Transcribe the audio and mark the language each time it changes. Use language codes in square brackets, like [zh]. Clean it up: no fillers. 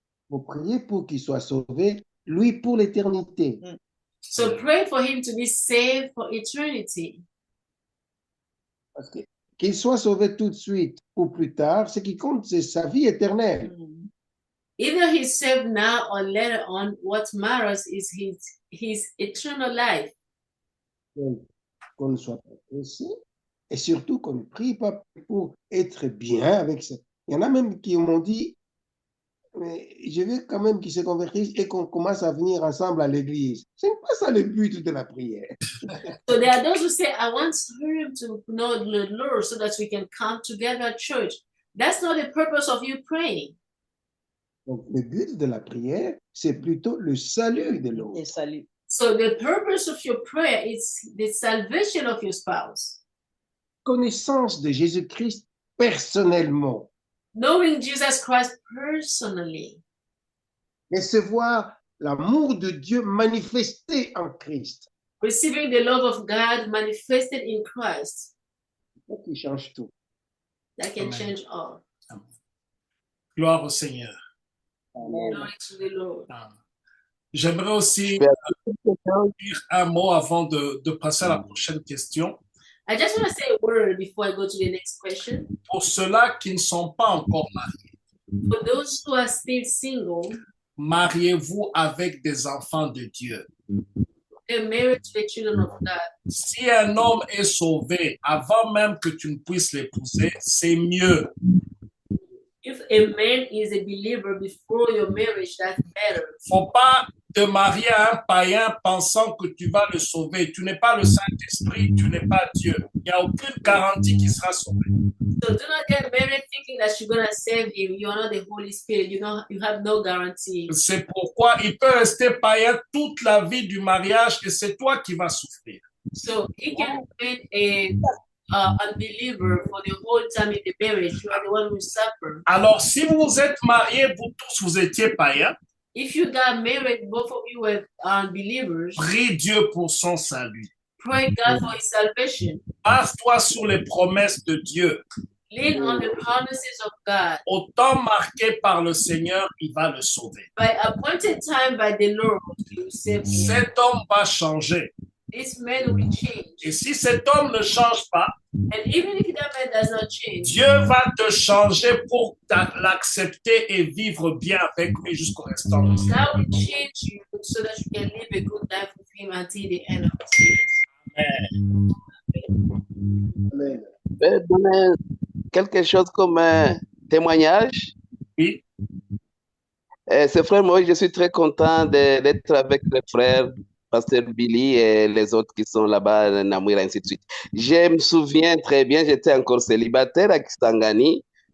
[fr] Il faut prier pour qu'il soit sauvé, lui, pour l'éternité. [en] So pray for him to be saved for eternity. [fr] Parce que qu'il soit sauvé tout de suite ou plus tard, ce qui compte, c'est sa vie éternelle. [en] Either he's saved now or later on, what matters is his eternal life. [fr] Donc, qu'on ne soit pas pressé et surtout qu'on ne prie pas pour être bien avec ça. Il y en a même qui m'ont dit, mais je veux quand même qu'ils se convertissent et qu'on commence à venir ensemble à l'église. Ce n'est pas ça le but de la prière. [en] So there are those who say, I want him to know the Lord so that we can come together at church. That's not the purpose of you praying. [fr] Donc, le but de la prière, c'est plutôt le salut de l'autre. Et salut. [en] So the purpose of your prayer is the salvation of your spouse. [fr] Connaissance de Jésus-Christ personnellement. [en] Knowing Jesus Christ personally. [fr] Recevoir l'amour de Dieu manifesté en Christ. [en] Receiving the love of God manifested in Christ. [fr] C'est ça qui change tout. [en] That can Amen. change all. [fr] Gloire au Seigneur. [en] Glory to the Lord. [fr] J'aimerais aussi dire un mot avant de passer à la prochaine question. [en] I just want to say a word before I go to the next question. [fr] Pour ceux-là qui ne sont pas encore mariés, [en] For those who are still single, [fr] mariez-vous avec des enfants de Dieu. [en] they're married to the children of God. [fr] Si un homme est sauvé avant même que tu ne puisses l'épouser, c'est mieux. [en] If a man is a believer before your marriage, that's better. [fr] Faut pas te marier à un païen pensant que tu vas le sauver. Tu n'es pas le Saint-Esprit, tu n'es pas Dieu. Il n'y a aucune garantie qu'il sera sauvé. [en] So do not get married thinking that you're gonna save him. You are not the Holy Spirit. You have no guarantee. [fr] C'est pourquoi il peut rester païen toute la vie du mariage et c'est toi qui vas souffrir. [en] So he can be a unbeliever for the whole time in the marriage. You are the one who suffer. [fr] Alors, si vous êtes mariés, vous tous, vous étiez païens, [en] If you got married, both of you were unbelievers. [fr] prie Dieu pour son salut. [en] Pray God for his salvation. [fr] Base-toi sur les promesses de Dieu. [en] Lean on the promises of God. [fr] Au temps marqué par le Seigneur, il va le sauver. [en] By appointed time by the Lord, you save him. [fr] Cet homme va changer. [en] This man will change. [fr] Et si cet homme ne change pas, [en] And even if that man does not change, [fr] Dieu va te changer pour l'accepter et vivre bien avec lui jusqu'au restant de sa vie. [en] God will change you so that you can live a good life with him until the end of his days. Amen. [fr] Je vais donner quelque chose comme un témoignage. Oui. C'est frère Moïse, je suis très content d'être avec les frères, Pasteur Billy et les autres qui sont là-bas, Namouir, ainsi de suite. Je me souviens très bien, j'étais encore célibataire à Kisangani.